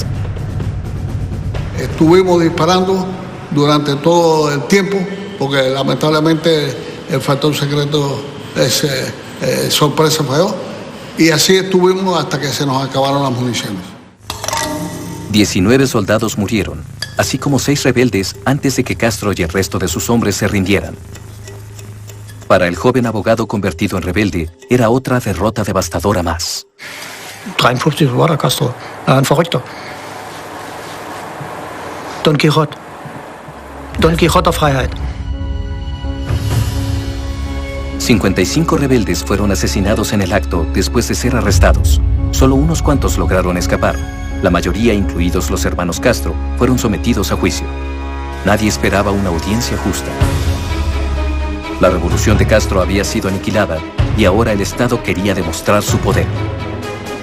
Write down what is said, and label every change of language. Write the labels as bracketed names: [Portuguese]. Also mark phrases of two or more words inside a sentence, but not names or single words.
[Spanish] Estuvimos disparando durante todo el tiempo, porque lamentablemente el factor secreto es sorpresa falló, y así estuvimos hasta que se nos acabaron las municiones. 19 soldados murieron, así como 6 rebeldes antes de que Castro y el resto de sus hombres se rindieran. Para el joven abogado convertido en rebelde, era otra derrota devastadora más. [German] 53 war der Castro, ein Verrückter. Don Quixote. Don Quixote der Freiheit. [Spanish] 55 rebeldes fueron asesinados en el acto después de ser arrestados. Solo unos cuantos lograron escapar. La mayoría, incluidos los hermanos Castro, fueron sometidos a juicio. Nadie esperaba una audiencia justa. La revolución de Castro había sido aniquilada y ahora el Estado quería demostrar su poder.